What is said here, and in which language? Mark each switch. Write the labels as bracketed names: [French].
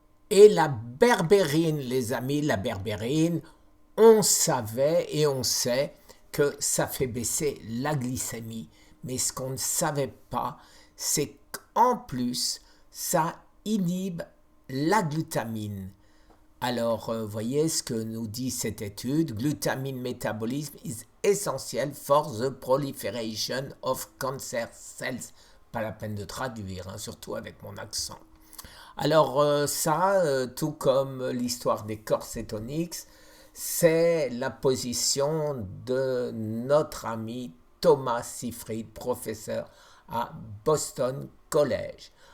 [French] Et la berbérine, les amis, la berbérine, on savait et on sait que ça fait baisser la glycémie. Mais ce qu'on ne savait pas, c'est qu'en plus, ça inhibe la glutamine. Alors, voyez ce que nous dit cette étude. [English] Glutamine metabolism is essential for the proliferation of cancer cells. [French] Pas la peine de traduire, hein, surtout avec mon accent. Alors tout comme l'histoire des corps cétoniques, c'est la position de notre ami Thomas Seyfried, professeur à Boston College.